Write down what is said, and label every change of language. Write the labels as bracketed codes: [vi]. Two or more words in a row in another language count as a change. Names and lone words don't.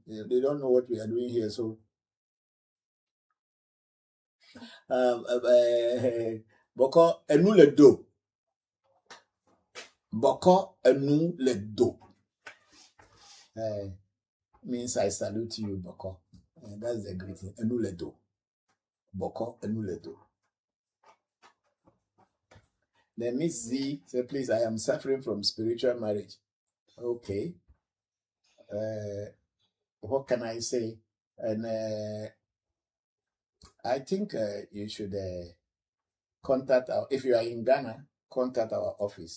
[en] They don't know what we are doing here. So, [ee] Bokor enu le do. Bokor enu le do. [en] Means I salute you, Bokor. That's the greeting. [ee] Enu le do. Bokor enu le do. [en] Then Miss Z said, please, I am suffering from spiritual marriage. Okay. What can I say? And I think you should contact our, if you are in Ghana, contact our office.